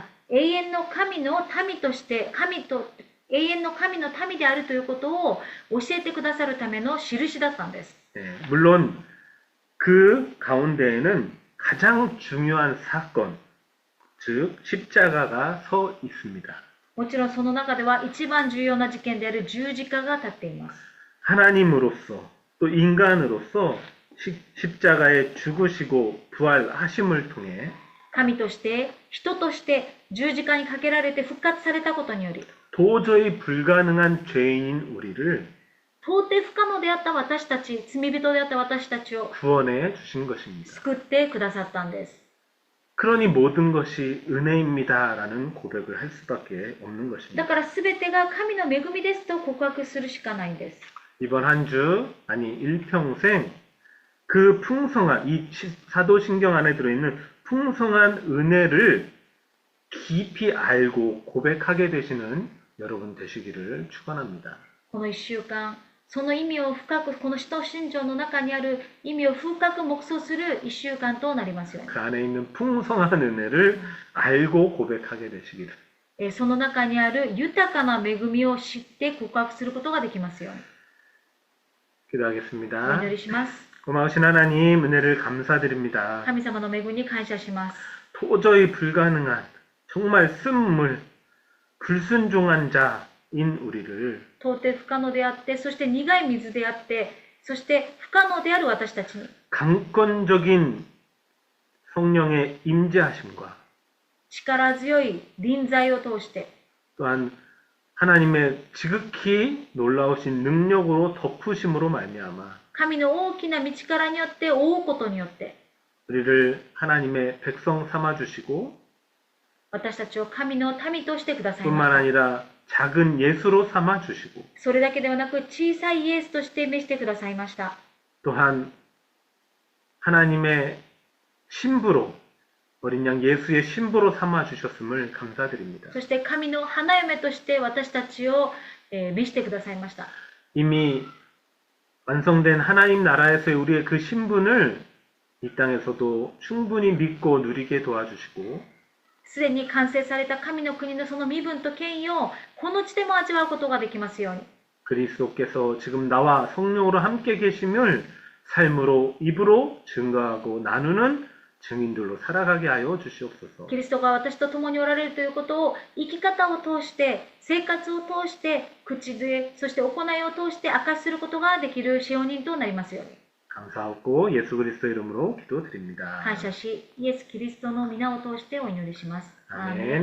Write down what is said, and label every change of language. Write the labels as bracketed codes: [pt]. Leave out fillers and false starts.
[ja] 永遠の神の民として永遠の神の民であるということを教えてくださるための印だったんです。 [ko] 네, 물론 그 가운데에는 가장 중요한 사건, 즉 십자가가 서 있습니다. [ja] もちろんその中では一番重要な事件である十字架が立っています。 [ko] 하나님으로서 또 인간으로서 십자가에 죽으시고 부활하심을 통해 [ja] 神として人として十字架にかけられて復活されたことにより [ko] 도저히 불가능한 죄인인 우리를 [ja] 到底不可能であった私たち、罪人であった私たちを [ko] 구원해 주신 것입니다. [ja] 救ってくださったんです。 [ko] 그러니 모든 것이 은혜입니다라는 고백을 할 수밖에 없는 [ja] だ [ko] 것입니다. [ja] から全てが神の恵みですと告白するしかないんです。 [ko] 이번 한 주, 아니 일평생 그 풍성한 이 사도신경 안에 들어있는 풍성한 은혜를 깊이 알고 고백하게 되시는 여러분 되시기를 축원합니다. [ja] この1週間、その意味を深く、この使徒信条の中にある意味を深く黙想する1週間となりますように。 [ko] 그 안에 있는 풍성한 은혜를 알고 고백하게 되시기를. [ja] その中にある豊かな恵みを知って告白することができますように。 [ko] 기도하겠습니다. [ja] お祈りします。 [ko] 고마우신 하나님 은혜를 감사드립니다. [ja] 神様の恵みに感謝します。 [ko] 도저히 불가능한 정말 쓴물 불순종한 자인 우리를 [ja] 到底不可能であって、そして苦い水であって、そして不可能である私たちに [ko] 강권적인 성령의 임재하심과 [ja] 力強い臨在を通して、 [ko] 또한 하나님의 지극히 놀라우신 능력으로 덮으심으로 말미암아 [ja] 神の大きな道からによって覆うことによって、 [ko] 우리를 하나님의 백성 삼아 주시고 [ja] 私たちを神の民としてください [ko] 뿐만 [ja] ました。 [ko] 아니라 작은 예수로 삼아 주시고 [ja] それだけではなく小さいイエスとして召してくださいました。 [ko] 또한 하나님의 신부로 어린 양 예수의 신부로 삼아 주셨음을 감사드립니다. [ja] そして神の花嫁として私たちを召してくださいました。 [ko] 이미 완성된 하나님 나라에서의 우리의 그 신분을 이 땅에서도 충분히 믿고 누리게 도와주시고 [ja] すでに完成された神の国のその身分と権威をこの地でも味わうことができますように。 [ko] 그리스도께서 지금 나와 성령으로 함께 계심을 삶으로 입으로 증거하고 나누는 증인들로 살아가게 하여 주시옵소서. [ja] キリストが私と共におられるということを生き方を通して、生活を通して、口で、そして行いを通して明かしすることができる使用人となりますように。 [ko] 감사하고 예수 그리스도 이름으로 기도드립니다. [ja] 感謝し、イエス・キリストの皆を通してお祈りします。アーメン。